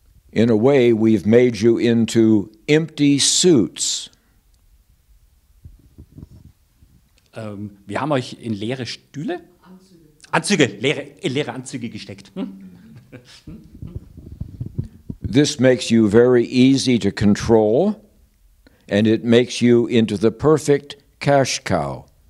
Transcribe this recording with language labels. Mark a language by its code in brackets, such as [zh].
[en] In a way, we've made you into empty suits. [de] Wir haben euch in leere Stühle? Anzüge, leere Anzüge gesteckt. [en] This makes you very easy to control, and it makes you into the perfect cash cow.